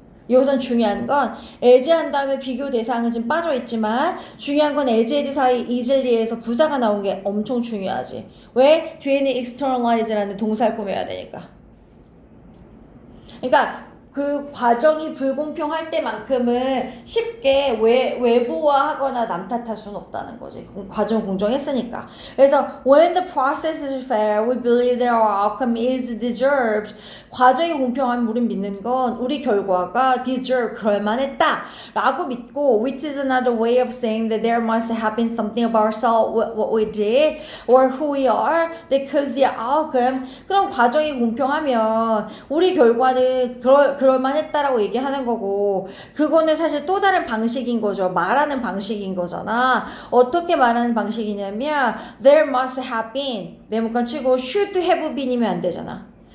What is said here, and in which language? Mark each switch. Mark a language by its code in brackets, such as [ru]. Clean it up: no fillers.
[ko] 여기선 중요한 건 as 한 다음에 비교 대상은 지금 빠져있지만 중요한 건 as and 사이 easily에서 부사가 나온 게 엄청 중요하지. 왜? 뒤에는 externalize라는 동사를 꾸며야 되니까. 그러니까 그 과정이 불공평할 때만큼은 쉽게 외부화하거나 남 탓할 수는 없다는 거지. 과정 공정했으니까. 그래서 [en] when the process is fair, we believe that our outcome is deserved. [ko] 과정이 공평하면 우린 믿는 건 우리 결과가 deserve, 그럴만했다 라고 믿고 [en] which is another way of saying that there must have been something about ourselves, what we did, or who we are, that caused the outcome. [ko] 그럼 과정이 공평하면 우리 결과는 그럴만했다라고 얘기하는 거고 그거는 사실 또 다른 방식인 거죠. 말하는 방식인 거잖아. 어떻게 말하는 방식이냐면 [en] there must have been [ko] 네모칸 치고 [en] should have been [ko] 이면 안 되잖아.